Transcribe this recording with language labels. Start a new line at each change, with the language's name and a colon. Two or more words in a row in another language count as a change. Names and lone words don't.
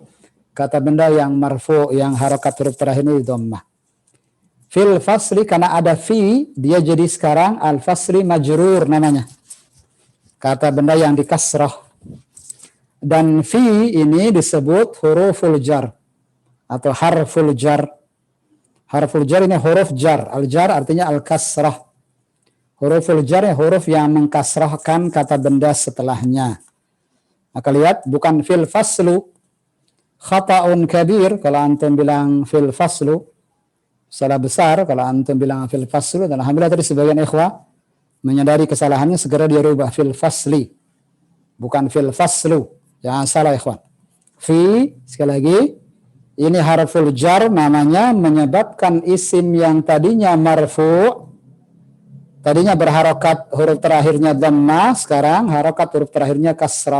Indonesian: Kata benda yang marfu' yang harakat huruf terakhirnya dhammah.
Arabic: في الفصل,
Indonesian: karena ada fi, dia jadi sekarang al-fasli majrur namanya. Kata benda yang dikasrah. Dan fi ini disebut
Arabic: حروف الجر
Indonesian: atau
Arabic: حرف الجر. حرف الجر
Indonesian: ini huruf jar. Al-jar artinya al-kasrah.
Arabic: حروف الجر
Indonesian: huruf yang mengkasrahkan kata benda setelahnya. Maka lihat, bukan
Arabic: في الفصل، خطأ كبير
Indonesian: kalau antum bilang
Arabic: في الفصل,
Indonesian: salah besar kalau antum bilang
Arabic: في الفصل.
Indonesian: Dan alhamdulillah tadi sebagian ikhwah menyadari kesalahannya, segera dia rubah
Arabic: في الفصل,
Indonesian: bukan
Arabic: في الفصل.
Indonesian: Jangan salah ikhwan. Fi, sekali lagi, ini
Arabic: حرف الجر
Indonesian: namanya, menyebabkan isim yang tadinya marfu', tadinya berharokat huruf terakhirnya dhammah, sekarang harokat huruf terakhirnya kasrah.